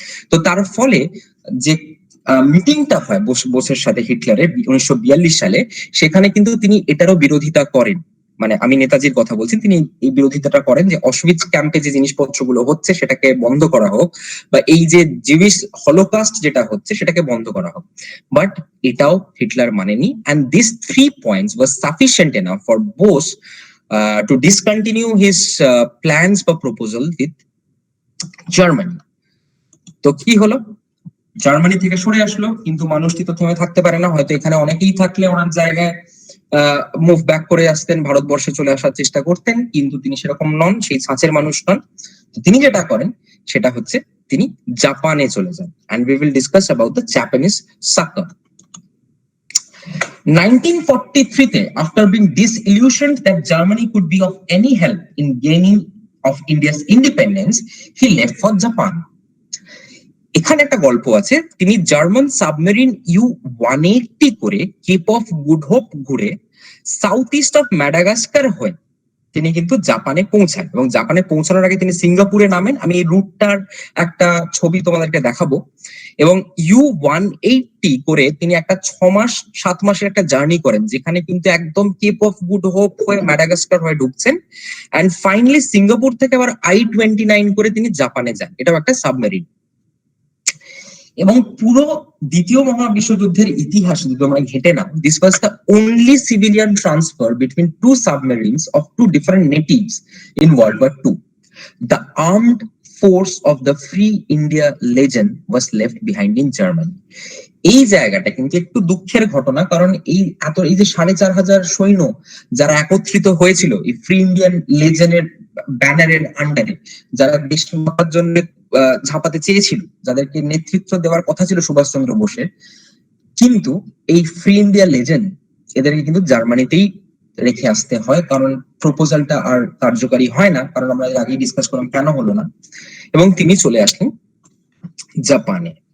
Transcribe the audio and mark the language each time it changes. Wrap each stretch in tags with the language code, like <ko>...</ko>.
<bn>তো তার ফলে যে মিটিংটা হয় বোসের সাথে হিটলারের 1942 সালে, সেখানে কিন্তু তিনি এটারও বিরোধিতা করেন। মানে আমি নেতাজির কথা বলছি, তিনি এই বিরোধিতাটা করেন যে অশউইৎজ ক্যাম্পে যে জিনিসপত্রগুলো হচ্ছে সেটাকে বন্ধ করা হোক, বা এই যে জিউইশ হলোকাস্ট যেটা হচ্ছে সেটাকে বন্ধ করা হোক। বাট এটাও Hitler মানেনি,</bn> <en>and these 3 points were sufficient enough for Bose to discontinue his plans for proposal with Germany.</en> <bn>তো কি হলো, জার্মানি থেকে সরে আসলো, কিন্তু মানুষটি তো থেমে থাকতে পারে না, হয়তো এখানে অনেকেই থাকলে ওনার জায়গায় মুভ ব্যাক করে আসতেন, ভারতবর্ষে চলে আসার চেষ্টা করতেন, কিন্তু তিনি সেরকম নন, সেই ছাঁচের মানুষ নন। তিনি যেটা করেন সেটা হচ্ছে তিনি জাপানে চলে যান,</bn> <en>and we will discuss about the Japanese succor. 1943 তে, after being disillusioned that Germany could be of any help in gaining of India's independence, he left for Japan.</en> <bn>এখানে একটা গল্প আছে, তিনি জার্মান সাবমেরিন U-180 করে কেপ অফ গুড হোপ ঘুরে south east of Madagascar হয়ে তিনি কিন্তু জাপানে পৌঁছান, এবং জাপানে পৌঁছানোর আগে তিনি সিঙ্গাপুরে নামেন। আমি এই রুটটার একটা ছবি তোমাদেরকে দেখাবো। এবং U-180 করে তিনি একটা 6-7 মাসের একটা জার্নি করেন, যেখানে কিন্তু একদম কেপ অফ গুড হোপ হয়ে ম্যাডাগাস্কার হয়ে ঢুকছেন, এন্ড ফাইনালি সিঙ্গাপুর থেকে আবার I-29 করে তিনি জাপানে যান। এটাও একটা সাবমেরিন। এবং পুরো দ্বিতীয় মহাবিশ্বযুদ্ধের ইতিহাস যদি তোমরা ঘেটে নাও,</bn> <en>This was the only civilian transfer between two submarines of two different natives in World War two. The armed force of the Free India Legion was left behind in Germany.</en> <bn>এই জায়গাটা কিন্তু একটু দুঃখের ঘটনা, কারণ এই যে 4,500 সৈন্য যারা একত্রিত হয়েছিল এই ফ্রি ইন্ডিয়ান লেজেন্ডের ব্যানারের আন্ডারে, যারা দেশ রক্ষার জন্য ঝাঁপাতে চেয়েছিল, যাদেরকে নেতৃত্ব দেওয়ার কথা ছিল সুভাষচন্দ্র বোসের, কিন্তু এই ফ্রি ইন্ডিয়া লেজেন্ড এদেরকে কিন্তু জার্মানিতেই রেখে আসতে হয়, কারণ প্রপোজালটা আর কার্যকারী হয় না, কারণ আমরা আগেই ডিসকাস করলাম কেন হলো না, এবং তিনি চলে আসলেন জাপানে।</bn>